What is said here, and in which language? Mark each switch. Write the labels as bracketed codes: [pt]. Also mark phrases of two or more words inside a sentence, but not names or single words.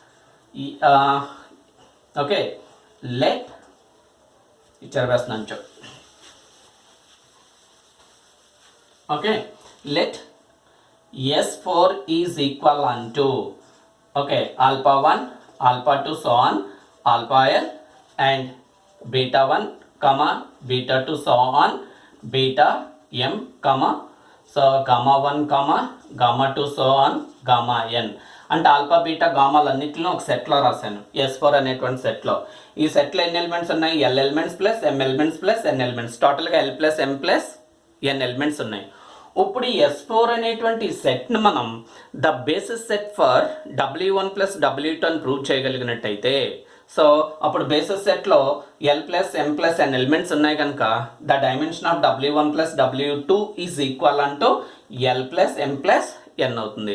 [en] okay let [te] ఇచ్చారు వేస్తున్నాను చూ [en] okay let S4 is equal అంటూ ఓకే α1, α2 so on αL and β1, β2 so on βm, so Γ1, Γ2 so on Γn. [te] అంటే ఆల్ఫా బీటా గామాలన్నింటిలో ఒక సెట్లో రాశాను, S4 అనేటువంటి సెట్లో. ఈ సెట్లో ఎన్ని ఎలిమెంట్స్ ఉన్నాయి, [en] L elements plus M elements plus N elements, [te] టోటల్గా [en] L plus M plus N elements [te] ఉన్నాయి. ఇప్పుడు ఈ S4 అనేటువంటి సెట్ను మనం [en] the basis set for W1 plus W2 [te] అని ప్రూవ్ చేయగలిగినట్టయితే సో అప్పుడు బేసిస్ సెట్లో [en] L plus M plus N elements [te] ఉన్నాయి కనుక [en] the dimension of W1 plus W2 is equal [te] అంటూ [en] L plus M plus N [te] అవుతుంది.